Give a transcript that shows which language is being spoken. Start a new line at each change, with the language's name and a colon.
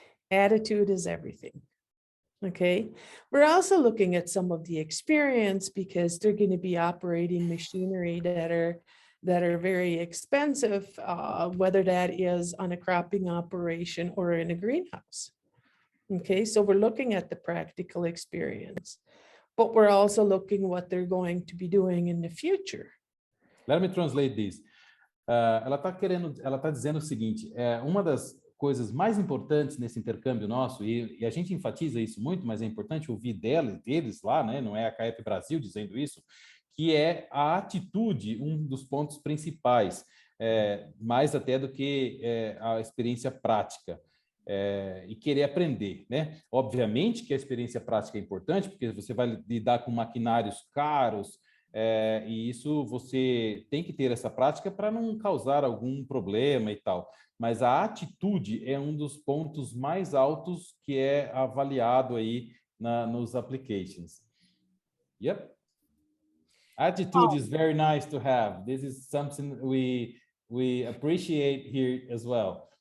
English: Attitude is everything. Okay. We're also looking at some of the experience because they're going to be operating machinery that are very expensive, whether that is on a cropping operation or in a greenhouse. Okay, so we're looking at the practical experience, but we're also looking what they're going to be doing in the future. Let me translate this.
Portuguese: Ela está dizendo o seguinte: uma das coisas mais importantes nesse intercâmbio nosso, e a gente enfatiza isso muito, mas é importante ouvir deles lá, né? Não é a CAEP Brasil dizendo isso, que é a atitude, um dos pontos principais, mais até do que a experiência prática. E querer aprender, né? Obviamente que a experiência prática é importante, porque você vai lidar com maquinários caros, e isso você tem que ter essa prática para não causar algum problema e tal. Mas a atitude é um dos pontos mais altos que é avaliado aí nos applications.
English: Yep. Attitude is very nice to have. This is something we appreciate here as well.